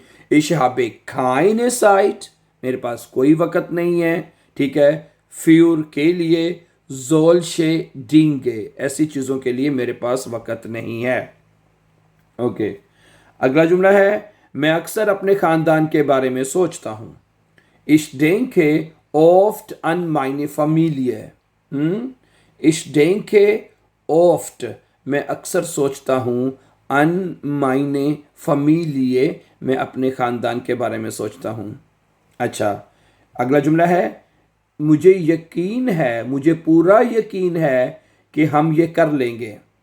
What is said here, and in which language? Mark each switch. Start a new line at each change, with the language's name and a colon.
German: Ich habe keine Zeit,
Hindi: मेरे पास कोई वक़्त नहीं है, ठीक है। für के लिए,
German: solche Dinge,
Hindi: ऐसी चीज़ों के लिए मेरे पास वक़्त नहीं है। ओके, अगला जुमला है, मैं अक्सर अपने ख़ानदान के बारे में सोचता हूँ।
German: Ich denke oft an meine Familie। Ich denke oft,
Hindi: मैं अक्सर सोचता हूँ,
German: an meine Familie,
Hindi: मैं अपने ख़ानदान के बारे में सोचता हूँ। अच्छा, अगला जुमला है, मुझे यकीन है, मुझे पूरा यकीन है कि हम ये कर लेंगे।